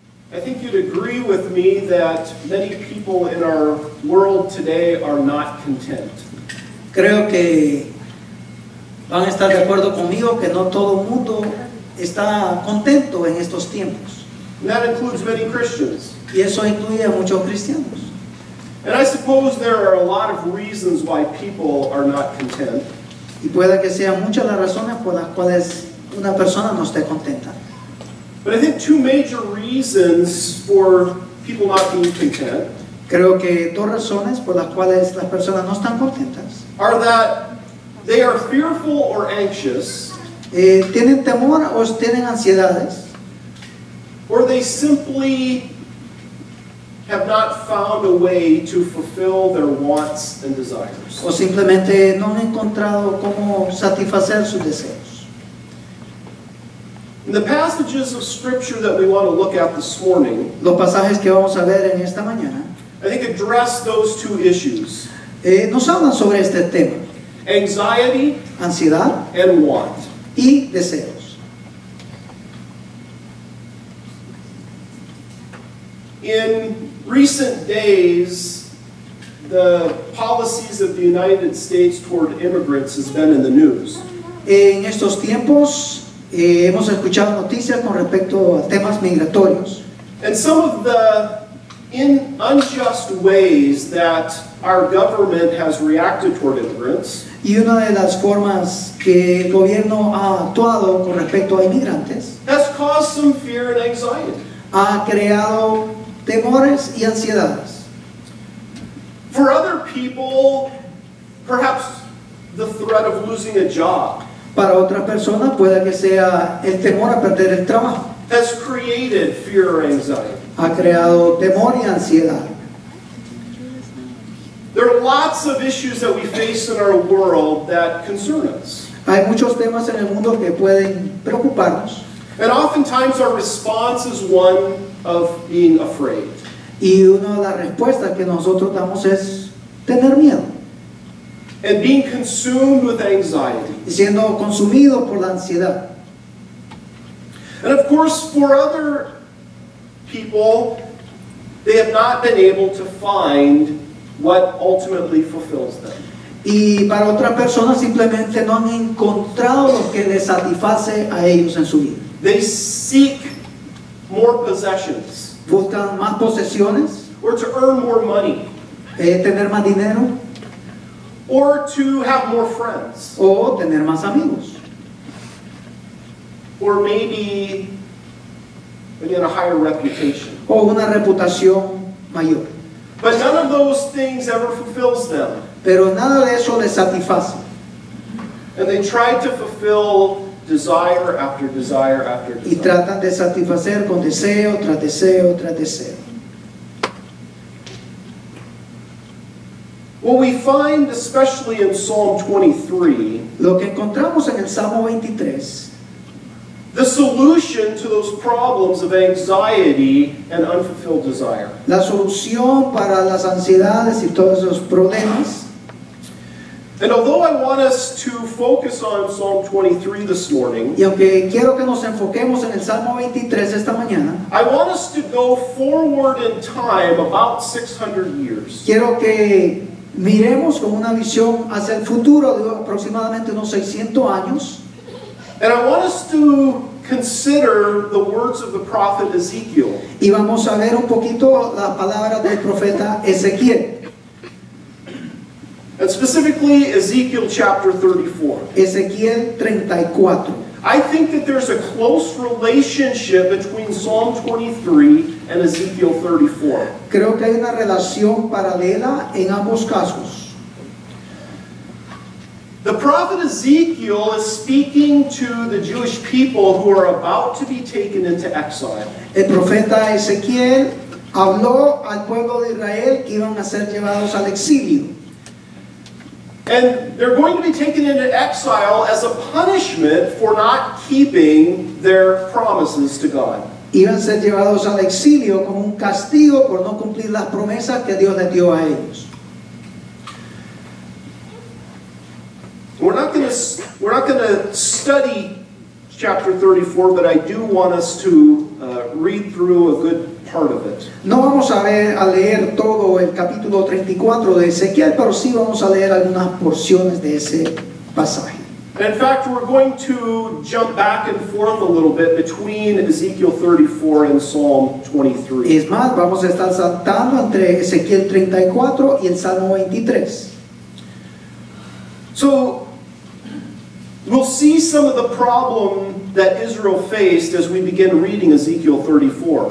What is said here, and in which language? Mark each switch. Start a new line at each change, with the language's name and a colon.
English: I think you'd agree with me that many people in our world today are not content.
Spanish: Creo que van a estar de acuerdo conmigo que no todo el mundo está contento en estos tiempos.
English: And that includes many Christians.
Spanish: Y eso incluye a muchos cristianos.
English: And I suppose there are a lot of reasons why people are not content.
Spanish: Y puede que sean muchas las razones por las cuales una persona no esté contenta.
English: But I think two major reasons for people not being content
Spanish: Creo que dos razones por las cuales las personas no están contentas.
English: are that they are fearful or anxious,
Spanish: Tienen temor o tienen ansiedades,
English: or they simply have not found a way to fulfill their wants and desires.
Spanish: o simplemente no han encontrado cómo satisfacer sus deseos.
English: In the passages of Scripture that we want to look at this morning,
Spanish: Los pasajes que vamos a ver en esta mañana
English: I think address those two issues,
Spanish: nos hablan sobre este tema:
English: anxiety
Spanish: ansiedad
English: and want.
Spanish: y deseos.
English: In recent days, the policies of the United States toward immigrants has been in the news.
Spanish: En estos tiempos hemos escuchado noticias con respecto a temas migratorios
English: And some of the unjust ways that our government has reacted toward immigrants
Spanish: y una de las formas que el gobierno ha actuado con respecto a inmigrantes
English: has caused some fear and anxiety.
Spanish: ha creado temores y ansiedades.
English: For other people, perhaps the threat of losing a job
Spanish: Para otra persona puede que sea el temor a perder el trabajo.
English: has created fear or anxiety.
Spanish: Ha creado temor y ansiedad.
English: There are lots of issues that we face in our world that concern us.
Spanish: Hay muchos temas en el mundo que pueden preocuparnos
English: And oftentimes our response is one of being afraid.
Spanish: y una de las respuestas que nosotros damos es tener miedo
English: And being consumed with anxiety.
Spanish: y siendo consumido por la ansiedad.
English: And of course, for other people, they have not been able to find what ultimately fulfills them.
Spanish: Y para otras personas simplemente no han encontrado lo que les satisface a ellos en su vida.
English: They seek more possessions,
Spanish: Buscan más posesiones,
English: or to earn more money,
Spanish: tener más dinero
English: or to have more friends,
Spanish: o tener más amigos.
English: or maybe, again, a higher reputation.
Spanish: O una reputación mayor.
English: But none of those things ever fulfills them.
Spanish: Pero nada de eso les satisface.
English: And they try to fulfill desire after desire after
Spanish: Y
English: desire.
Spanish: tratan de satisfacer con deseo tras deseo tras deseo.
English: What we find, especially in Psalm 23,
Spanish: Lo que encontramos en el Salmo 23,
English: the solution to those problems of anxiety and unfulfilled desire.
Spanish: la solución para las ansiedades y todos esos problemas.
English: And although I want us to focus on Psalm 23 this morning,
Spanish: Y aunque quiero que nos enfoquemos en el Salmo 23 esta mañana,
English: I want us to go forward in time about 600 years.
Spanish: quiero que miremos con una visión hacia el futuro de aproximadamente unos 600 años.
English: And I want us to consider the words of the prophet Ezekiel.
Spanish: Y vamos a ver un poquito la palabra del profeta Ezequiel.
English: And specifically Ezekiel chapter 34.
Spanish: Ezequiel 34.
English: I think that there's a close relationship between Psalm 23 and Ezekiel 34.
Spanish: Creo que hay una relación paralela en ambos casos.
English: The prophet Ezekiel is speaking to the Jewish people who are about to be taken into exile.
Spanish: El profeta Ezequiel habló al pueblo de Israel que iban a ser llevados al exilio.
English: And they're going to be taken into exile as a punishment for not keeping their promises to God.
Spanish: Iban a ser llevados al exilio como un castigo por no cumplir las promesas que Dios les dio a ellos.
English: We're not going to study chapter 34, but I do want us to read through a good part of it.
Spanish: No vamos a leer todo el capítulo 34 de Ezequiel, pero sí vamos a leer algunas porciones de ese pasaje.
English: In fact, we're going to jump back and forth a little bit between Ezekiel 34 and Psalm 23.
Spanish: Es más, vamos a estar saltando entre Ezequiel 34 y el Salmo 23.
English: So, we'll see some of the problem that Israel faced as we begin reading Ezekiel 34.